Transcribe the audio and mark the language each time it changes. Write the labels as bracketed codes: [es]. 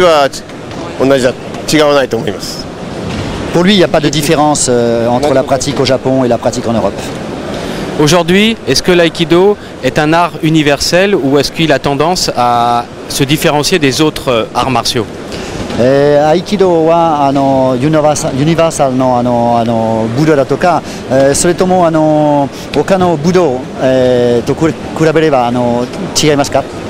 [ja] 私は同じだ、違わないと思います。 [fr] Pour lui, il n'y a pas de différence entre la pratique au Japon et la pratique en Europe. Aujourd'hui, est-ce que l'aïkido est un art universel ou est-ce qu'il a tendance à se différencier des autres arts martiaux? [ja] 合気道はユニバーサルの武道だとか、それとも他の武道、と比べれば違いますか？